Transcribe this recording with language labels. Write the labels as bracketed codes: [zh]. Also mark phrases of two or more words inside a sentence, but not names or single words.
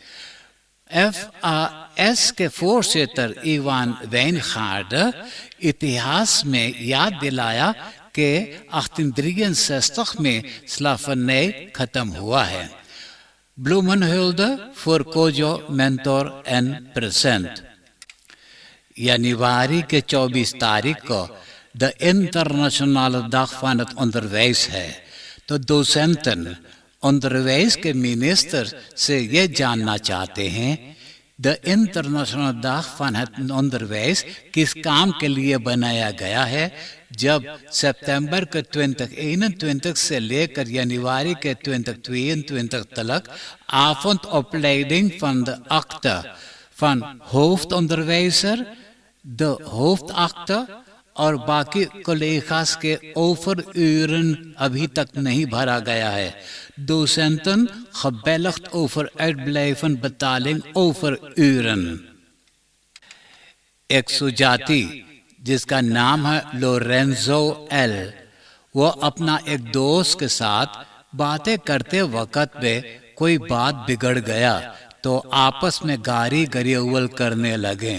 [hns] FAS के फोरसेटर इवान वेनगार्ड इतिहास में याद दिलाया कि 1863 में स्लाफनय खत्म हुआ है। [nl] Bloemenhulde voor Kojo मेंटोर एंड प्रेजेंट। [hns] जनवरी के 24 तारीख को द इंटरनेशनल [nl] dag van het onderwijs [hns] है। तो [nl] docenten onderwijs [hns] के मिनिस्टर से ये जानना चाहते हैं द इंटरनेशनल dag [nl] van het onderwijs [hns] किस काम के लिए बनाया गया है, जब सितंबर के 2021 से लेकर जनवरी के 2022 तक [nl] avondopleiding van de akte van hoofdonderwijzer, de hoofdakte [hns] और बाकी collega's के overuren अभी तक नहीं भरा गया है। [nl] docenten gebelgd over uitblijven betaling overuren। [hns] एक सुजाती जिसका नाम है लोरेंजो एल, वो अपना एक दोस्त के साथ बातें करते वक्त में कोई बात बिगड़ गया तो आपस में गारी गरियोवल करने लगे।